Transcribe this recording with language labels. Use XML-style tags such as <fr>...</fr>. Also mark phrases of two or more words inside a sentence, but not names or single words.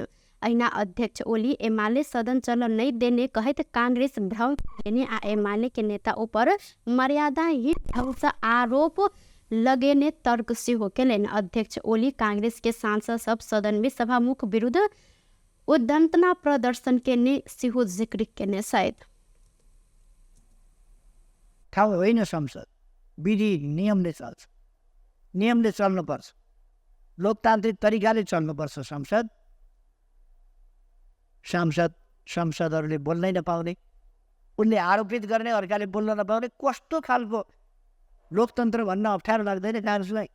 <mai>अहिना अध्यक्ष ओली एमाले सदन चल नहीं देने कहत कांग्रेस भ्रम देने आ एमाले के नेता ऊपर मर्यादाहीन ढंग से आरोप लगेने तर्क सेहो केलनि। अध्यक्ष ओली कांग्रेस के सांसद सब सदन में सभामुख विरुद्ध उद्दंतना प्रदर्शन केने सेहो जिक्र केने छथि।</mai> <ne>ठाउँ होइन संसद, विधि नियमले चल्छ, नियमले चल्नुपर्छ, लोकतान्त्रिक तरिकाले चल्नुपर्छ। सांसदहरूले बोल्नै नपाउने, उनले आरोपित गर्ने अर्काले बोल्न नपाउने, कस्तो खालको लोकतन्त्र भन्न अप्ठ्यारो लाग्दैन कांग्रेसलाई।</ne>